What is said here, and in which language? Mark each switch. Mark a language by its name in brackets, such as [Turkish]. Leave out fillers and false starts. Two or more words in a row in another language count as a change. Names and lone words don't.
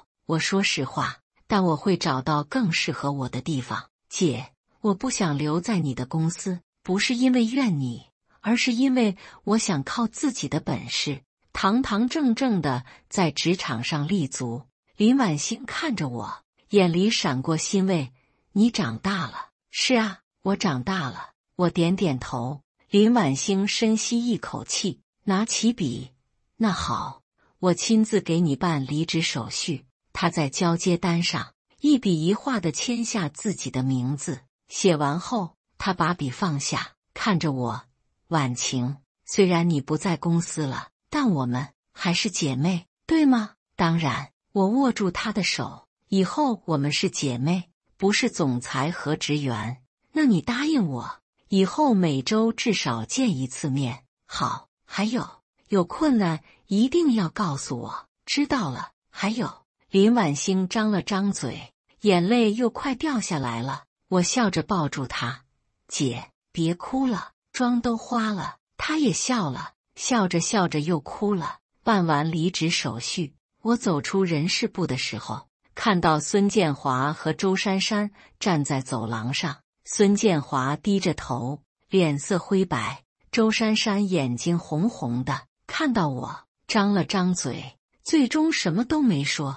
[Chinese] 我說實話，但我會找到更適合我的地方。姐，我不想留在你的公司，不是因為怨你，而是因為我想靠自己的本事，堂堂正正的在職場上立足。林婉欣看着我，眼裡閃過欣慰。你長大了。是啊，我長大了。我點點頭。林婉欣深吸一口氣，拿起筆。那好，我親自給你辦離職手續。她在交接單上一筆一畫地簽下自己的名字。寫完後，她把筆放下，看着我，婉晴，雖然你不在公司了，但我們還是姐妹，對嗎？當然。我握住她的手，以後我們是姐妹，不是總裁和職員。那你答應我，以後每周至少見1次面。好，還有困難一定要告訴我。知道了。還有，林婉欣張了張嘴，眼淚又快掉下來了。我笑着抱住她，姐，別哭了，妝都花了。她也笑了，笑着笑着又哭了。辦完離職手續，我走出人事部的時候，看到孫建華和周珊珊站在走廊上。孫建華低着頭，臉色灰白；周珊珊眼睛紅紅的，看到我張了張嘴，最終什麼都沒說。